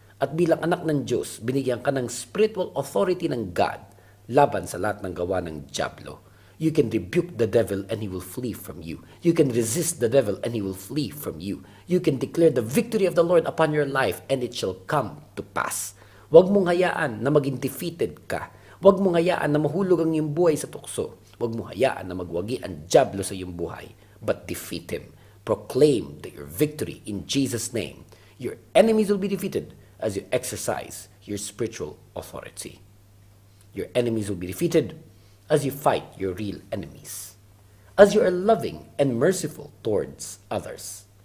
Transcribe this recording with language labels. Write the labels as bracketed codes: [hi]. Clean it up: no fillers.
[tl] At bilang anak ng Diyos, binigyan ka ng spiritual authority ng God laban sa lahat ng gawa ng Diablo. [en] You can rebuke the devil and he will flee from you. You can resist the devil and he will flee from you. You can declare the victory of the Lord upon your life and it shall come to pass. [tl] Huwag mong hayaan na maging defeated ka. Huwag mong hayaan na mahulog ang iyong buhay sa tukso. Huwag mong hayaan na magwagi ang Diablo sa iyong buhay. [en] But defeat him. Proclaim that your victory in Jesus' name. Your enemies will be defeated as you exercise your spiritual authority. Your enemies will be defeated as you fight your real enemies. As you are loving and merciful towards others.